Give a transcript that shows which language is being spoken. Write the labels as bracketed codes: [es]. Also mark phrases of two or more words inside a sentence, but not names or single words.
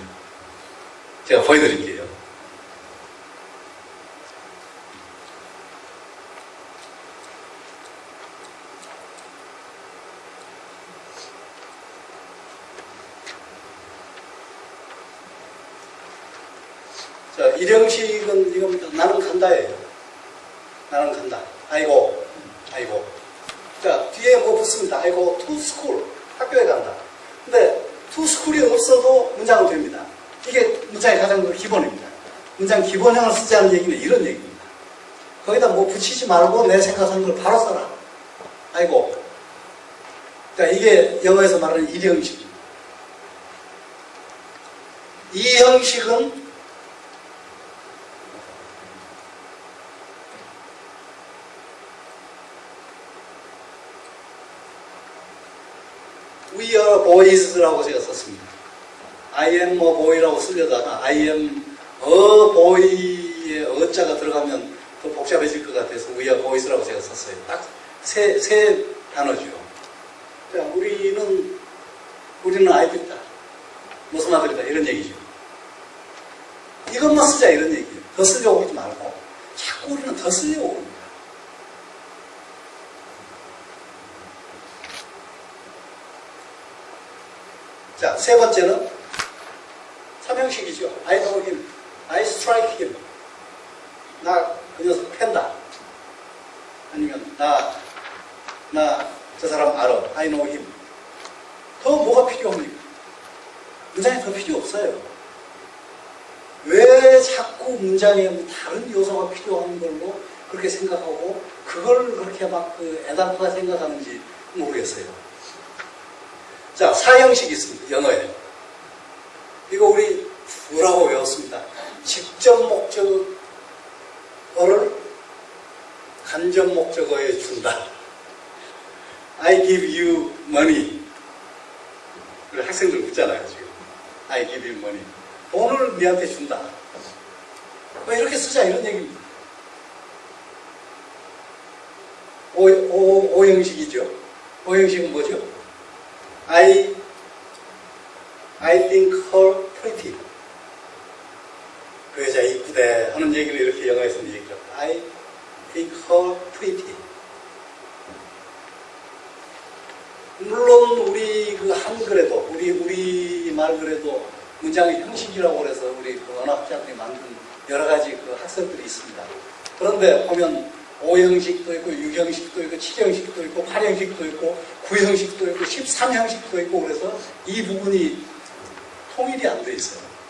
[ko] 제가 보여드릴게요. 자, 일형식은 이겁니다. 나는 간다예요. 나는 간다. 아이고, 아이고. 자, 뒤에 뭐 붙습니다. 아이고, [en] to school. [ko] 학교에 간다. 근데 [en] to school [ko] 이 없어도 문장은 됩니다. 이게 문장의 가장 기본입니다. 문장 기본형을 쓰지 않는 얘기는 이런 얘기입니다. 거기다 뭐 붙이지 말고 내 생각하는 걸 바로 써라. 아이고. 자, 이게 영어에서 말하는 일형식입니다. 이 형식은 [en] We are boys [ko] 라고 제가 썼습니다. [en] I am a boy [ko] 라고 쓰려다가 [en] I am a boy [ko] 의 어자가 들어가면 더 복잡해질 것 같아서 [en] We are boys [ko] 라고 제가 썼어요. 딱 세 단어죠. 자, 우리는 아이들이다. 무슨 아들이다. 이런 얘기죠. 이것만 쓰자 이런 얘기예요. 더 쓰려고 하지 말고 자꾸 우리는 더 쓰려고 합니다. 자, 세 번째는 삼형식이죠. [en] I know him. I strike him. [ko] 나 그 녀석 팬다. 아니면 나 저 사람 알아. [en] I know him. [ko] 더 뭐가 필요합니까? 문장이 더 필요 없어요. 왜 자꾸 문장에 다른 요소가 필요한 걸로 그렇게 생각하고 그걸 그렇게 막 애달프게 생각하는지 모르겠어요. 자, 사형식이 있습니다. 영어에. 이거 우리 뭐라고 외웠습니다. 직접 목적어를 간접 목적어에 준다. [en] I give you money. [ko] 학생들 묻잖아요, 지금. [en] I give you money. [ko] 돈을 니한테 준다. 왜 이렇게 쓰자, 이런 얘기입니다. 오형식이죠. 오형식은 뭐죠? [en] I think her pretty. [ko] 그 여자 이쁘대 하는 얘기를 이렇게 영어에서는 얘기를 합니다. [en] I think her pretty. [ko] 물론 우리 그 한글에도 우리 말글에도 문장의 형식이라고 그래서 우리 그 언어학자들이 만든 여러 가지 그 학설들이 있습니다. 그런데 보면 5형식도 있고 6형식도 있고 7형식도 있고 8형식도 있고 9형식도 있고 13형식도 있고 그래서 이 부분이 통일이 안 돼 있어요.